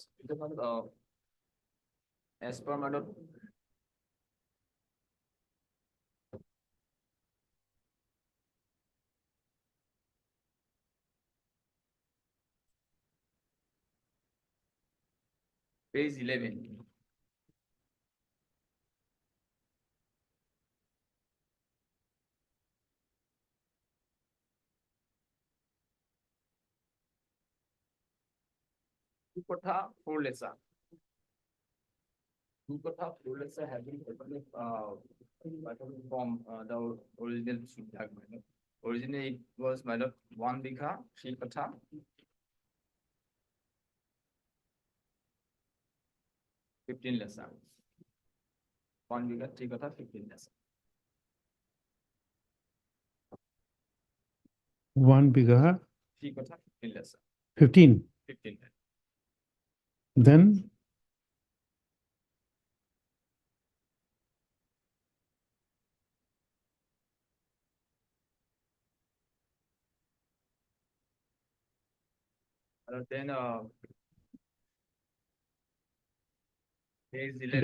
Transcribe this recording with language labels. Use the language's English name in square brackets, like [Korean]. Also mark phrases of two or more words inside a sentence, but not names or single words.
[English] It is not, as per my lord, page 11. Two katha, 4 lesa. 2 katha, 4 lesa have been totally from the original Suddak. Originally it was my lord 1 bigha, 3 katha. 15 lesa. 1 bigha, 3 katha, 15 lesa. 1 bigha, 3 katha, 15 lesa. 15. 15 lesa. Then Then page 11.